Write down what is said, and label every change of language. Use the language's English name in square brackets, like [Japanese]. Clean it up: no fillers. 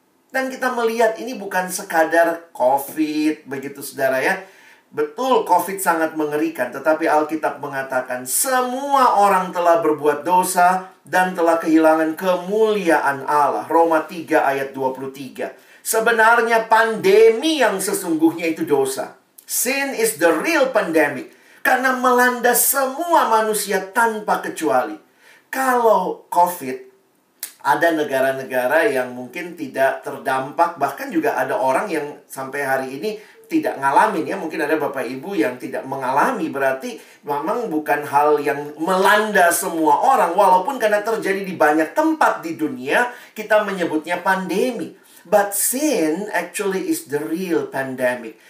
[Indonesian] Dan kita melihat ini bukan sekadar COVID, begitu saudara ya. Betul, COVID sangat mengerikan, tetapi Alkitab mengatakan semua orang telah berbuat dosa dan telah kehilangan kemuliaan Allah. Roma 3 ayat 23. Sebenarnya pandemi yang sesungguhnya itu dosa. [English] Sin is the real pandemic. [Indonesian] Karena melanda semua manusia tanpa kecuali. Kalau COVID, ada negara-negara yang mungkin tidak terdampak. Bahkan juga ada orang yang sampai hari ini tidak ngalamin ya. Mungkin ada bapak ibu yang tidak mengalami. Berarti memang bukan hal yang melanda semua orang. Walaupun karena terjadi di banyak tempat di dunia, kita menyebutnya pandemi. [English] But sin actually is the real pandemic.